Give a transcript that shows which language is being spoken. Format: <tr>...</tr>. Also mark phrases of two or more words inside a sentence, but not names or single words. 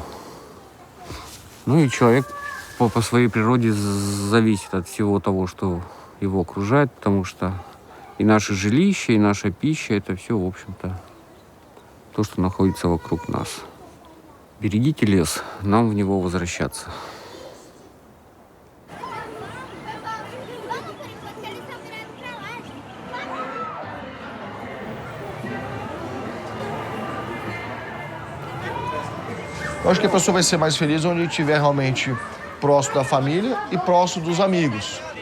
<ru>Ну и человек по своей природе зависит от всего того, что его окружает, потому что и наше жилище, и наша пища — это все, в общем-то, то, что находится вокруг нас. Берегите лес, нам в него возвращаться.</ru> <pt>Eu acho que a pessoa vai ser mais feliz onde estiver realmente próximo da família e próximo dos amigos.</pt>